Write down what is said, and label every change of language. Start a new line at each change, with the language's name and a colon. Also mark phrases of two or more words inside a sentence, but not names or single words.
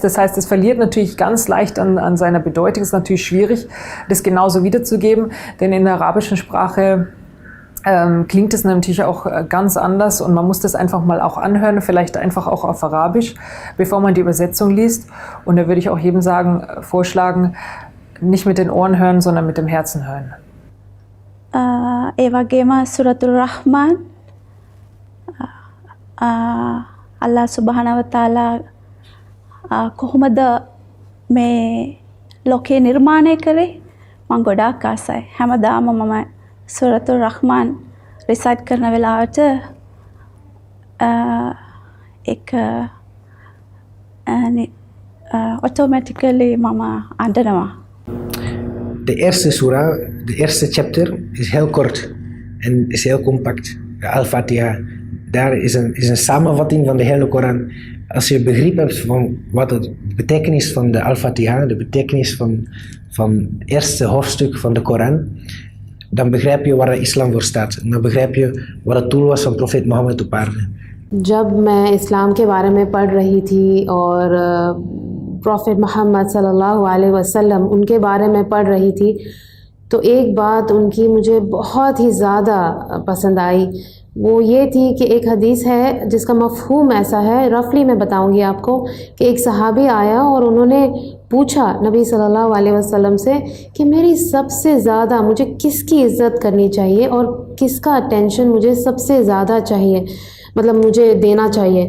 German: Das heißt, es verliert natürlich ganz leicht an seiner Bedeutung. Es ist natürlich schwierig, das genauso wiederzugeben, denn in der arabischen Sprache klingt es natürlich auch ganz anders und man muss das einfach mal auch anhören, vielleicht einfach auch auf Arabisch, bevor man die Übersetzung liest. Und da würde ich auch jedem vorschlagen, nicht mit den Ohren hören, sondern mit dem Herzen hören.
Sinhala: ඒ වගේම සූරතුල් රහ්මාන්
Arabic: الله سبحانه وتعالى
Sinhala: කොහොමද මේ ලෝකේ නිර්මාණය කළේ මම ගොඩාක් ආසයි හැමදාම මම සූරතුල් රහ්මාන් රිසයිට් කරන වෙලාවට ඒක automatically මම අඬනවා.
Dutch: De eerste surah, de eerste chapter is heel kort en is heel compact. De Al-Fatiha, daar is een samenvatting van de hele Koran. Als je begrip hebt van wat de betekenis van de Al-Fatiha, de betekenis van het eerste hoofdstuk van de Koran, dan begrijp je waar de islam voor staat. En dan begrijp je wat het doel was van profeet Mohammed op aarde.
Hindi: जब मैं इस्लाम के बारे में पढ़ रही थी और प्रॉफेट मोहम्मद
Arabic: صلى الله عليه وسلم
Hindi: उनके बारे में पढ़ रही थी तो एक बात उनकी मुझे बहुत ही ज़्यादा पसंद आई, वो ये थी कि एक हदीस है जिसका मफ़हूम ऐसा है, रफली मैं बताऊंगी आपको, कि एक सहाबी आया और उन्होंने पूछा नबी
Arabic: صلى الله عليه وسلم
Hindi: से कि मेरी सबसे ज़्यादा मुझे किसकी इज़्ज़त करनी चाहिए और किसका अटेंशन मुझे सबसे ज़्यादा चाहिए, मतलब मुझे देना चाहिए।